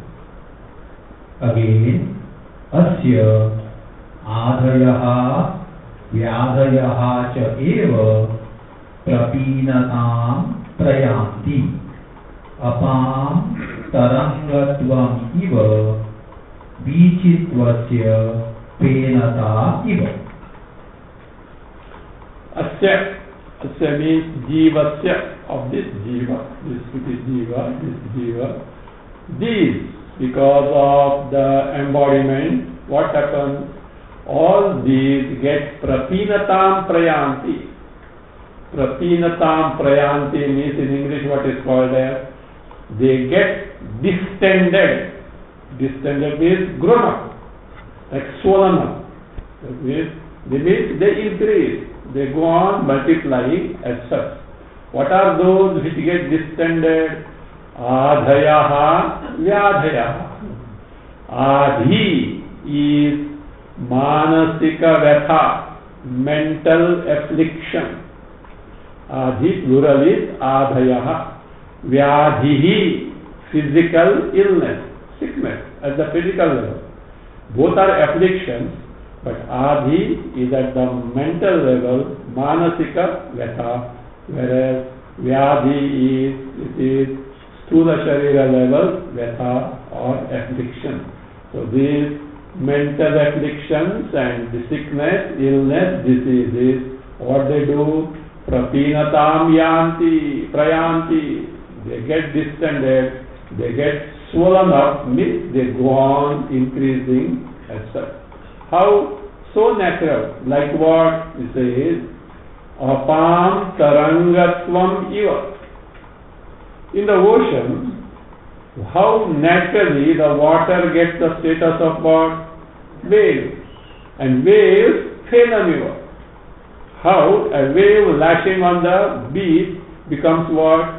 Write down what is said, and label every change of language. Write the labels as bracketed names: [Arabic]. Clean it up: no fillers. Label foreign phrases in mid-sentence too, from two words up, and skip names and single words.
[Sanskrit] Again, अस्य आधयः व्याधयः च एव प्रपीनताम् प्रयान्ति अपां तरङ्गत्वम् इव वीचित्वस्य फेनता इव. [English] Asya means jivasya, of this jiva, this jiva. These, because of the embodiment, what happens? All these get [Sanskrit] प्रपीनताम् प्रयान्ति. प्रपीनताम् प्रयान्ति [English] means in English what is called as, they get distended. Distended means grown up, like swollen up. That means they increase. They go on multiplying as such. What are those which get distended? [Sanskrit] आधयः व्याधयः. [English] Adhi is [Sanskrit] मानसिक व्यथा, [English] mental affliction. Adhi plural is adhayaha. Vyadhihi, physical illness, sickness at the physical level. Both are afflictions. But Adhi is at the mental level, [Sanskrit] मानसिक व्यथा, [English] whereas Vyadhi is [Sanskrit] स्थूल शरीर [English] level, Vyatha or affliction. So these mental afflictions and the sickness, illness, diseases, what they do? [Sanskrit] प्रपीनताम् यान्ति, प्रयान्ति. [English] They get distended, they get swollen up, means they go on increasing as such. How? So natural. Like what? It says, [Sanskrit] अपां तरङ्गत्वम् इव. [English] In the ocean, how naturally the water gets the status of what? Wave. And waves, phenamiva. How a wave lashing on the beach becomes what?